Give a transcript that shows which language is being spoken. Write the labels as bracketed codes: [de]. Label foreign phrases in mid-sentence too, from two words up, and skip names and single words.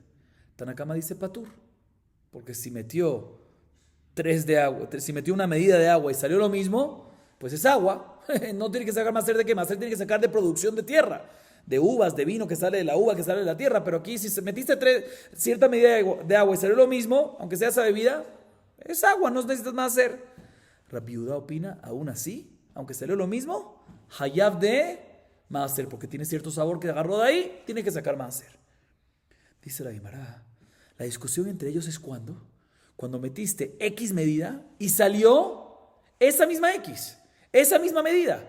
[es] Tanakama dice patur, porque si metió 3 de agua, si metió una medida de agua y salió lo mismo, pues es agua. No tiene que sacar maaser de qué, maaser tiene que sacar de producción de tierra, de uvas, de vino que sale de la uva, que sale de la tierra. Pero aquí si metiste cierta medida de agua y salió lo mismo, aunque sea esa bebida, es agua, no necesitas maaser. Rabbi Yehuda opina, aún así, aunque salió lo mismo, hayab de maaser, porque tiene cierto sabor que agarró de ahí, tiene que sacar maaser. Dice la Guimara, la discusión entre ellos es cuando metiste X medida y salió esa misma X, esa misma medida.